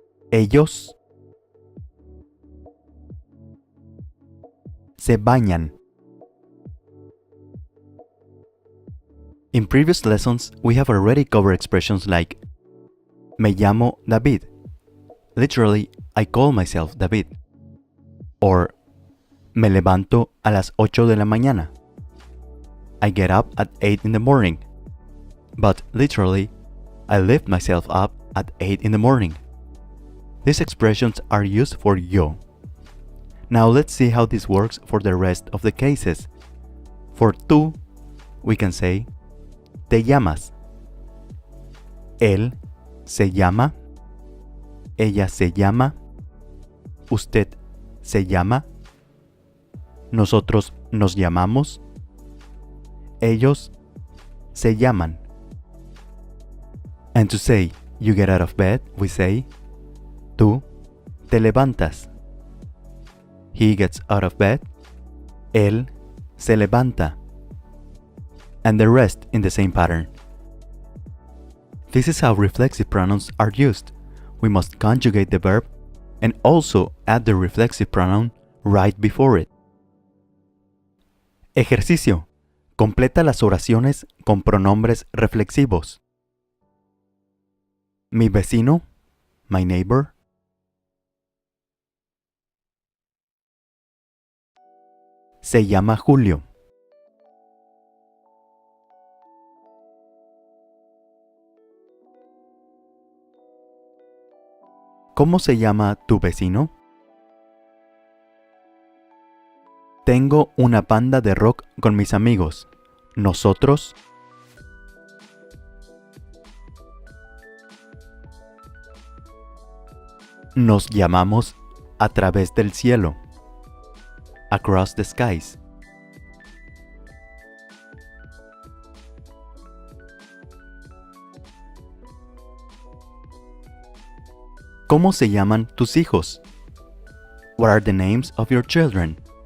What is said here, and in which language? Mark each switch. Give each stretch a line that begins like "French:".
Spanish: Ellos se bañan.
English: In previous lessons, we have already covered expressions like
Spanish: me llamo David.
English: Literally, I call myself David.
Spanish: Or me levanto a las 8 de la mañana.
English: I get up at 8 in the morning. But literally, I lift myself up at 8 in the morning. These expressions are used for yo. Now let's see how this works for the rest of the cases. For tú, we can say
Spanish: te llamas. Él se llama. Ella se llama. Usted se llama. Nosotros nos llamamos. Ellos se llaman.
English: And to say you get out of bed, we say tú
Spanish: te levantas.
English: He gets out of bed.
Spanish: Él se levanta.
English: And the rest in the same pattern. This is how reflexive pronouns are used. We must conjugate the verb and also add the reflexive pronoun right before it.
Spanish: Ejercicio. Completa las oraciones con pronombres reflexivos. Mi vecino,
English: my neighbor.
Spanish: Se llama Julio. ¿Cómo se llama tu vecino? Tengo una banda de rock con mis amigos. Nosotros nos llamamos A través del cielo.
English: Across the skies.
Spanish: ¿Cómo se llaman tus hijos?
English: What are the names of your children?